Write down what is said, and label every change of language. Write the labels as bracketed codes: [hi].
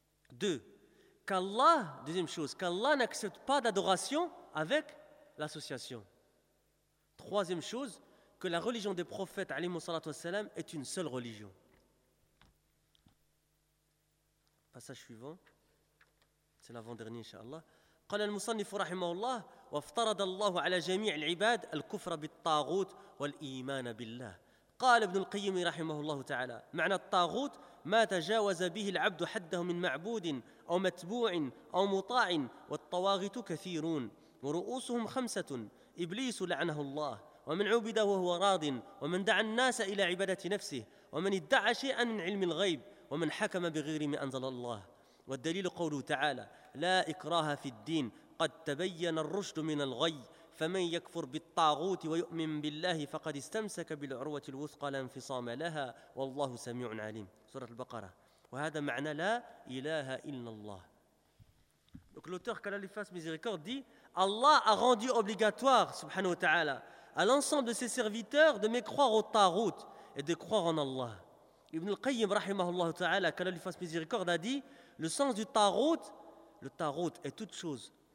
[fr] Deuxième chose, qu'Allah n'accepte pas d'adoration avec l'association. Troisième chose, que la religion des prophètes, alayhi salatu wassalam, est une seule religion. Passage suivant. C'est l'avant-dernier, inshallah. [ar] قال المصنف رحمه الله وافترض الله على جميع العباد الكفر بالطاغوت والإيمان بالله. قال ابن القيم رحمه الله تعالى معنى الطاغوت ما تجاوز به العبد حده من معبود أو متبوع أو مطاع والطواغيت كثيرون ورؤوسهم خمسة إبليس لعنه الله ومن عبد وهو راض ومن دعا الناس إلى عبادة نفسه ومن ادعى شيئا من علم الغيب ومن حكم بغير ما أنزل الله والدليل قوله تعالى لا إكراه في الدين قد تبين الرشد من الغي فمن يكفر بالطاغوت ويؤمن بالله فقد استمسك بالعروة الوثقى لا انفصام لها والله سميع عليم سورة البقرة وهذا معنى لا إله إلا الله. [fr] Donc l'auteur qu'Allah lui fasse miséricorde dit Allah a rendu obligatoire, subhanahu wa ta'ala, à l'ensemble de ses serviteurs de mécroire au tagout et de croire en Allah. Ibn al-Qayyim [ar] rahimahullah ta'ala, [fr] qu'Allah lui fasse miséricorde, a dit: le sens du tagout, le tagout est toute chose.